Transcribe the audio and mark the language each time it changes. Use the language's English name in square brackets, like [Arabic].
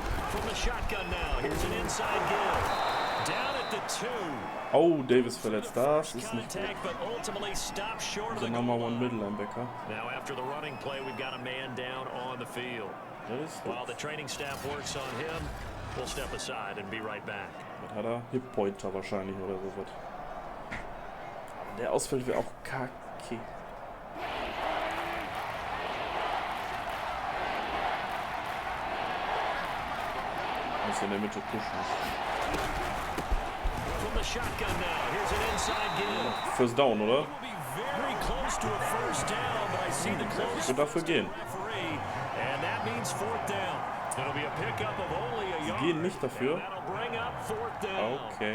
[English] From the shotgun now, here's an inside give. Down at the 2. [German] Oh, Davis verletzt. Das ist nicht gut. [English] The number 1 middle linebacker. Now after the running play, we've got a man down on the field. While the training staff works on him, we'll step aside and be right back. [German] Was hat er? Hip Pointer wahrscheinlich oder so was. Aber der Ausfall wäre auch kacke. Muss in der Mitte pushen. [English] From the shotgun now, here's an inside give. First down, oder? Very close to a first down, but I see the close. [German] Ich würde dafür gehen. [English] And that means 4th down. It'll be a pickup of only a yard. [German] Sie gehen nicht dafür. [English] That'll bring up 4th down. Okay.